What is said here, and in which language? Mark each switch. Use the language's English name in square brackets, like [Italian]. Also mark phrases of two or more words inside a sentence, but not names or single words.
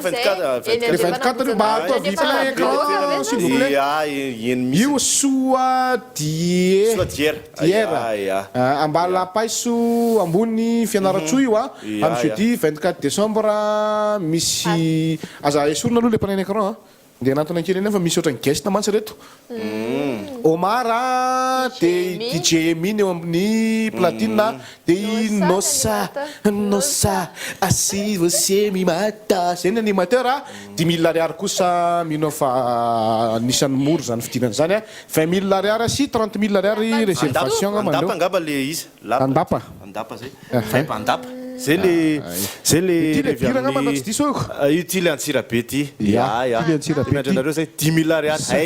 [Malagasy] 24 io mba atao [French] plein écran s'il vous plaît [Malagasy] io soa diera ambala paiso ambony Fianaratsoa io amin'ny [French] jeudi 24 décembre [Malagasy] misy aza esorina aloha [French] le plein écran [Malagasy] de anatona kely eny fa misy ohatran'ny guest mantsy reto Omar de DJ Emine eo amin'ny platine de [Portuguese] nossa assim você me mata [Malagasy] zay ny animateur 10 000 ariary kosa mino fa anisan'ny moro zany fidirana zany 20 000 ariary sy 30 000 ariary réservation andapa angamba le izy andapa zay andapa zay le io ty le Antsirabe ty miandranareo zay 10 000 ariary